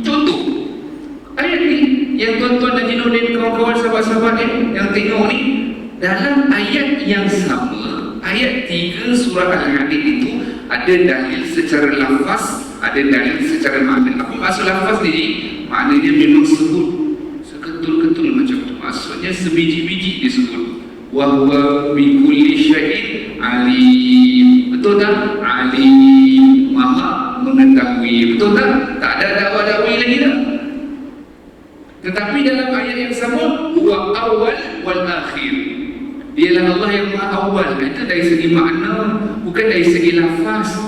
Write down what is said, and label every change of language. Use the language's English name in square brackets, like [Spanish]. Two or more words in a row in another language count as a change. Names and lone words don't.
[Malay] Contoh ayat ni yang tuan-tuan dan Jinuddin, kawan-kawan, sahabat-sahabat yang tengok ni, dalam ayat yang sama, ayat 3 surah Al-Hadid itu ada dalil secara lafaz, ada dalil secara makna. Apa maksud lafaz ni? Maknanya memang sebut seketul-ketul macam tu. Maksudnya sebiji-biji disebut. [Arabic] وهو بكل شيء عليم. [Malay] Betul tak? Alim, maha mengetahui. Betul tak? Tak ada dakwa-dakwi lagi tak? Tetapi dalam ayat yang sama, [Arabic] هو أول والآخر. [Malay] Dialah Allah yang maha awal. Itu dari segi makna, bukan dari segi lafaz.